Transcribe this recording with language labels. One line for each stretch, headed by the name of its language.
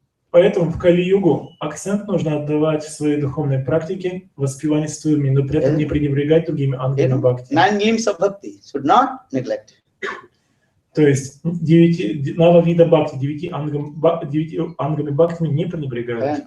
Russian: Поэтому в Кали-югу акцент нужно отдавать в своей духовной практике воспеванию святого имени, но при этом не пренебрегать другими ангами бхакти.
English: 9 limbs of bhakti should not neglect.
Russian: То есть 9 вида бхакти, 9 ангами бхакти не пренебрегают.